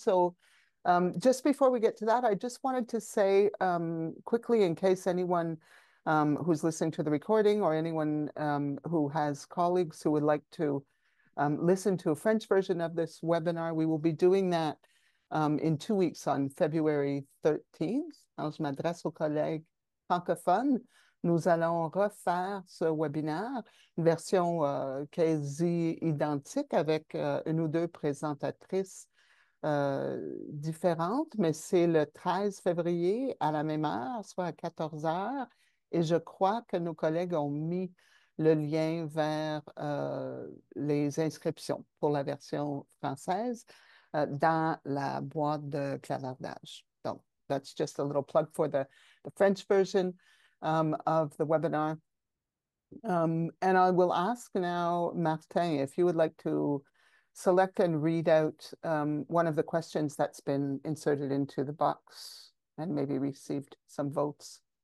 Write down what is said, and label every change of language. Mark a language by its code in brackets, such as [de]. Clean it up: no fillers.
[en] So just before we get to that, I just wanted to say quickly, in case anyone who's listening to the recording or anyone who has colleagues who would like to listen to a French version of this webinar, we will be doing that in 2 weeks on February 13th. [fr] Alors, je m'adresse aux collègues francophones. Nous allons refaire ce webinaire, une version quasi identique avec une ou deux présentatrices différentes, mais c'est le 13 février à la même heure, soit à 14 heures. Et je crois que nos collègues ont mis le lien vers les inscriptions pour la version française dans la boîte de clavardage. Donc, [en] that's just a little plug for the French version of the webinar. And I will ask now, Martin, if you would like to select and read out one of the questions that's been inserted into the box and maybe received some votes.